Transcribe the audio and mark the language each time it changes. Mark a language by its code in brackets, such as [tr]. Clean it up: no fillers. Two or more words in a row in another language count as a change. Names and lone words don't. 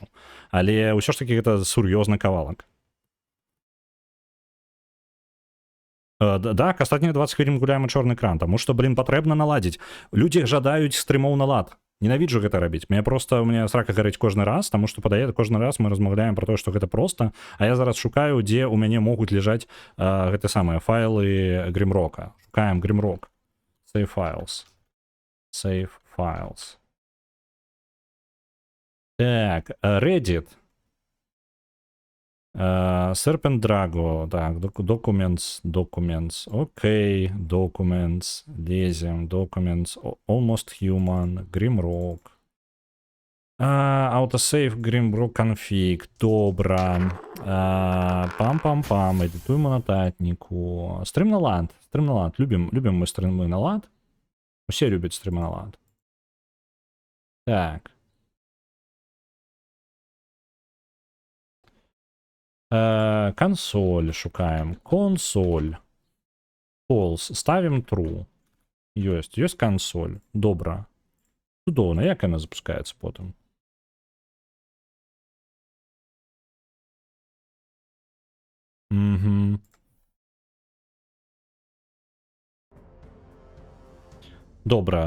[be] Але ўсё ж таки гэта сур'ёзны кавалак. Так, астатнія 20 хвілін гуляем у чорны экран, таму што, блин, патрэбна наладзіць. Людзі жадаюць стрымоў на лад. Ненавіджу гэта рабіць. [ru] У меня [be] срака гарыць кожны раз, таму што падае кожны раз мы размаўляем пра тое, што гэта проста, а я зараз шукаю, дзе ў мяне могуць ляжаць гэты самыя файлы Grimrock'а. Шукаем Grimrock. [en] Save files. [be] Так, Reddit. [en] Serpent Drago, так, documents, окей, documents, лезем, documents, almost human, Grimrock, autosave, Grimrock config, [uk] добра, пам-пам-пам, едитуємо нотатнику, [ru] стрим на лад, любим мы стримы на лад, все любят стримы на лад, так. [be] Консоль шукаем. Консоль. False. Ставим true. Ёсць консоль. Добра. Цудоўна. Як яна запускаецца потым? Угу. Добра.